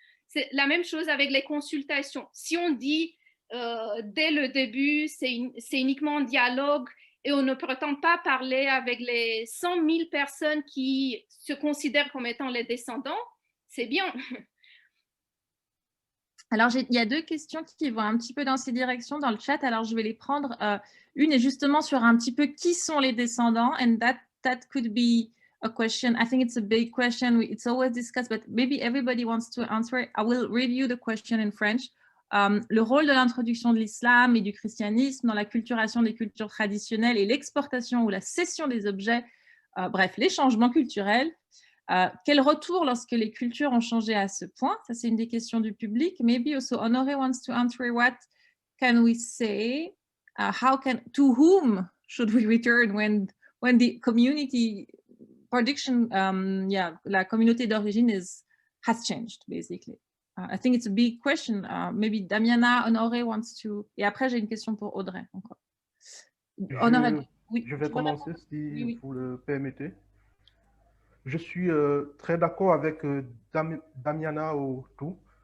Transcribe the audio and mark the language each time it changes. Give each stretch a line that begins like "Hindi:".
French: C'est la même chose avec les consultations. Si on dit dès le début, c'est uniquement un dialogue et on ne prétend pas parler avec les 100 000 personnes qui se considèrent comme étant les descendants, c'est bien. Alors, il y a deux questions qui vont un petit peu dans ces directions dans le chat. Alors, je vais les prendre. Une est justement sur un petit peu qui sont les descendants.
English: And that could be a question. I think it's a big question. It's always discussed, but maybe everybody wants to answer it. I will review the question in French.
French: Le rôle de l'introduction de l'islam et du christianisme dans la culturation des cultures traditionnelles et l'exportation ou la cession des objets, bref, les changements culturels. Quel retour lorsque les cultures ont changé à ce point? Ça, c'est une des questions du public.
English: Maybe also Honoré wants to answer what can we say? To whom should we return when the community production,
French: la communauté d'origine
English: has changed, basically. I think it's a big question. Maybe Damiana, Honoré wants to…
French: Et après, j'ai une question pour Audrey encore. Honoré, je vais commencer si vous le permettez. Je suis très d'accord avec Damiana Otou.